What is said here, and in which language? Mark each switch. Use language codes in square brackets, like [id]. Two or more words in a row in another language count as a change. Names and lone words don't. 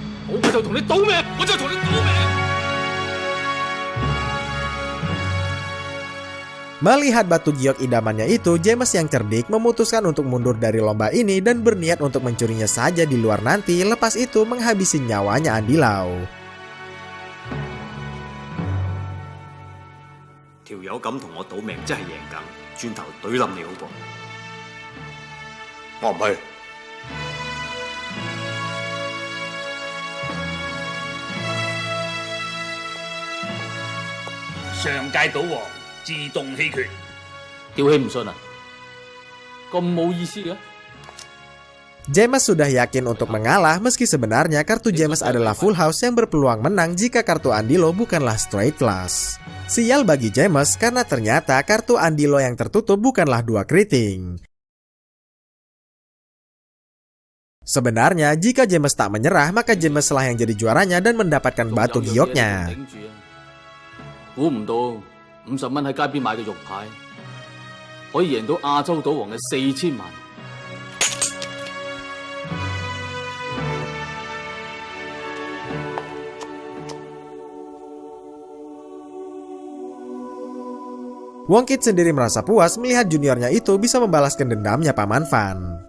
[id] Melihat batu giok idamannya itu, James yang cerdik memutuskan untuk mundur dari lomba ini dan berniat untuk mencurinya saja di luar nanti, lepas itu menghabisi nyawanya Andilo. [yue] 條友咁同我賭命真係贏梗，轉頭懟冧你好過。我唔去。上屆賭王自動棄權。吊起唔信啊？咁冇意思嘅？ [id] James sudah yakin untuk mengalah meski sebenarnya kartu James adalah [en] full house [id] yang berpeluang menang jika kartu Andilo bukanlah [en] straight flush. [id] Sial bagi James karena ternyata kartu Andilo yang tertutup bukanlah 2 keriting. Sebenarnya jika James tak menyerah maka James lah yang jadi juaranya dan mendapatkan batu gioknya. [yue] 估唔到50蚊喺街邊買嘅肉牌，可以贏到亞洲賭王嘅4000萬。 [id] Wong Kit sendiri merasa puas melihat juniornya itu bisa membalaskan dendamnya Paman Van.